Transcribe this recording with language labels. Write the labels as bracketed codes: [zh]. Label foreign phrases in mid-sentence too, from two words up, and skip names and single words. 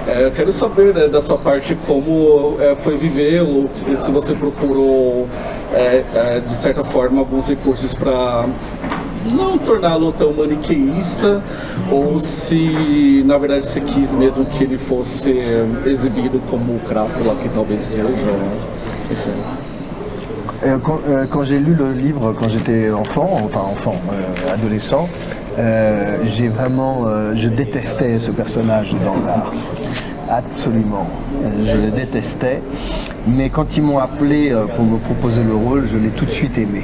[pt] Eu quero saber, né, da sua parte como foi vivê-lo, se você procurou, de certa forma, alguns recursos para não torná-lo tão maniqueísta, ou se na verdade você quis mesmo que ele fosse exibido como o Crápula, que talvez seja, enfim. [fr] Quand j'ai lu le livre quand j'étais adolescent, je détestais ce personnage de Danglars. Absolument, je le détestais. Mais quand ils m'ont appelé pour me proposer le rôle, je l'ai tout de suite aimé.